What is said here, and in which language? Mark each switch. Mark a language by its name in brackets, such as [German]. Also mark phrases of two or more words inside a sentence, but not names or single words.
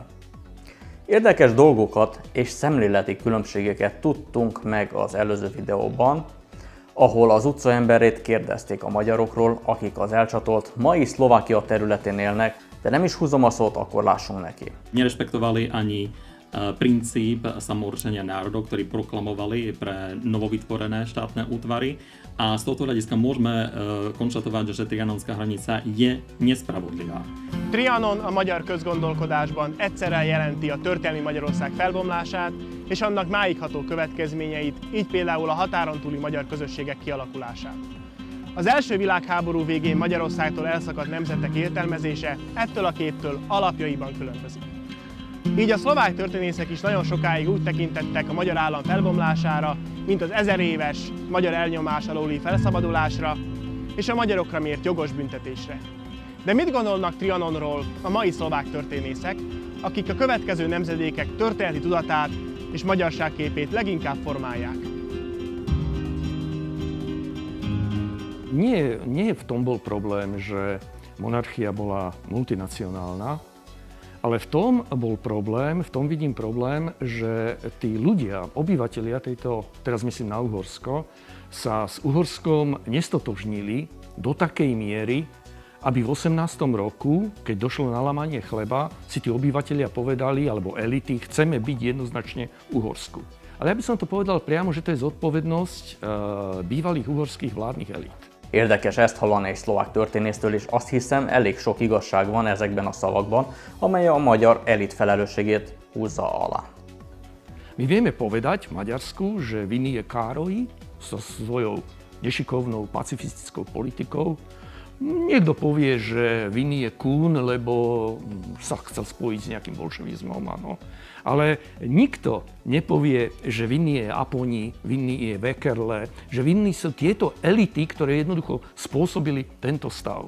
[Hungarian] Érdekes dolgokat és szemléleti különbségeket tudtunk meg az előző videóban, ahol az utcaemberét kérdezték a magyarokról, akik az elcsatolt mai Szlovákia területén élnek, de nem is húzom a szót, akkor lássunk neki. [Slovak] Nerespektovali ani princíp samourčenia národov, ktorý proklamovali pre novovytvorené štátne útvary. A z tohto hľadiska môžeme konštatovať, že trianonská hranica je nespravodlivá. [Hungarian] Trianon a magyar közgondolkodásban egyszerre jelenti a történelmi Magyarország felbomlását és annak máigható következményeit, így például a határon túli magyar közösségek kialakulását. Az első világháború végén Magyarországtól elszakadt nemzetek értelmezése ettől a képtől alapjaiban különbözik. Így a szlovák történészek is nagyon sokáig úgy tekintettek a magyar állam felbomlására, mint az 1000 éves magyar elnyomás alóli felszabadulásra és a magyarokra mért jogos büntetésre. De mit gondolnak Trianonról a mai szlovák történészek, akik a következő nemzedékek történeti tudatát és magyarságképét leginkább formálják? [Slovak] Nie v tom bol problém, že monarchia bola multinacionálna, ale v tom bol problém, v tom vidím problém, že tí ľudia, obyvatelia tejto, teraz myslím na Uhorsko, sa s Uhorskom nestotožnili do takej miery, aby v 18. roku, keď došlo na lámanie chleba, si tí obyvatelia povedali, alebo elity, chceme byť jednoznačne Uhorsku. Ale ja by som to povedal priamo, že to je zodpovednosť bývalých uhorských vládnych elít. [Hungarian] Érdekes ezt hallani egy szlovák történésztől, és azt hiszem, elég sok igazság van ezekben a szavakban, amely a magyar elit felelősségét húzza alá. [Slovak] My vieme povedať v Maďarsku, že vinný je Károly so svojou nešikovnou pacifistickou politikou. Niekto povie, že vinný je Kun, lebo sa chcel spojiť s nejakým bolševizmom, áno. Ale nikto nepovie, že vinný je Aponi, vinný je Vekerle, že vinní sú tieto elity, ktoré jednoducho spôsobili tento stav.